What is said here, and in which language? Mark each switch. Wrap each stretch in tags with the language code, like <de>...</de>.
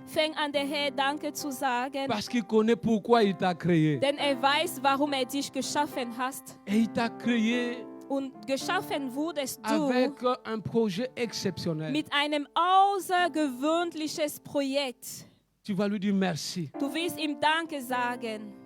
<de>Fäng an, der Herr Danke zu sagen.</de> <fr>Parce qu'il connaît pourquoi il t'a créé.</fr> <de>Denn er weiß, warum er dich geschaffen hat.</de> <fr>Et il t'a créé</fr> <de>Und geschaffen wurdest du</de> <fr>avec un projet exceptionnel.</fr> <de>mit einem außergewöhnliches Projekt.</de> <fr>Tu vas lui dire merci.</fr> <de>Du wirst ihm Danke sagen.</de>